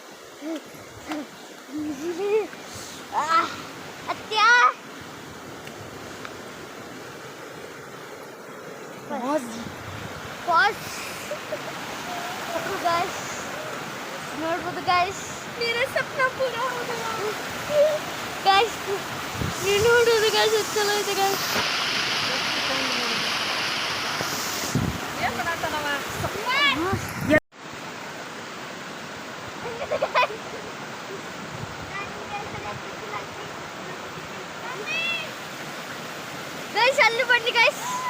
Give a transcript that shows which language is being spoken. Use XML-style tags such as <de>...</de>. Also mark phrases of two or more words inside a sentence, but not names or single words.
<kn>ಅತ್ಯ ಪಾಸ್ ಗೈಸ್, ನೋಡ್ಬೋದು ಗೈಸ್.</kn> <hi>मेरा सपना पूरा हो गया</hi> <kn>ಗೈಸ್. ನೀವು ನೋಡೋದು ಗೈಸ್, ಎಷ್ಟು ಚಲೋ ಐತೆ ಗೈಸ್. ಏನ್ ಮಾಡತ್ತಾನವ? ಗೈಸ್ ಅಲ್ಲಿ ಬನ್ನಿ ಗೈಸ್.</kn>